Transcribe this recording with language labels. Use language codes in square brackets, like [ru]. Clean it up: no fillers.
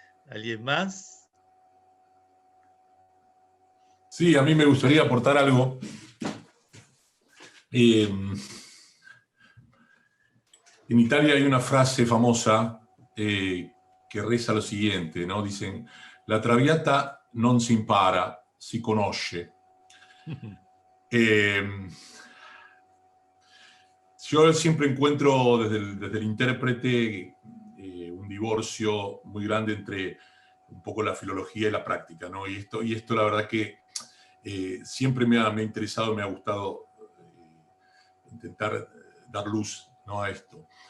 [es] ¿Alguien más? Sí, a mí me gustaría aportar algo. En Italia hay una frase famosa que reza lo siguiente, ¿no? Dicen, [it] la traviata non si impara, si conosce. [es] Yo siempre encuentro desde el intérprete un divorcio muy grande entre un poco la filología y la práctica, ¿no? Y esto la verdad que siempre me ha interesado, me ha gustado intentar dar luz, ¿no?, a esto.